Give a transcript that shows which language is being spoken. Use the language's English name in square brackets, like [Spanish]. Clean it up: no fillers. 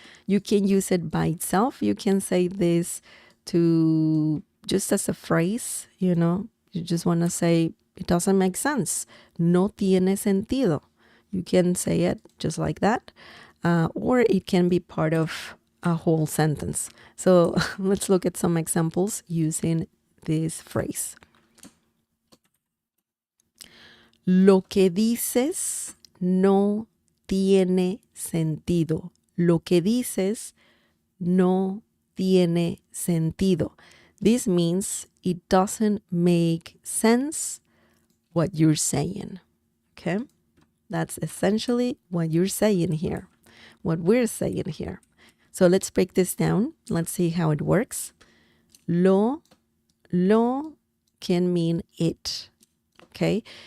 [English] You can use it by itself. You can say this to just as a phrase, you know, you just want to say, it doesn't make sense. [Spanish] No tiene sentido. [English] You can say it just like that. Or it can be part of a whole sentence. So let's look at some examples using this phrase. [Spanish] Lo que dices no tiene sentido. Lo que dices no tiene sentido. [English] This means it doesn't make sense what you're saying. Okay? That's essentially what you're saying here, what we're saying here. So let's break this down. Let's see how it works. Lo can mean it. Okay?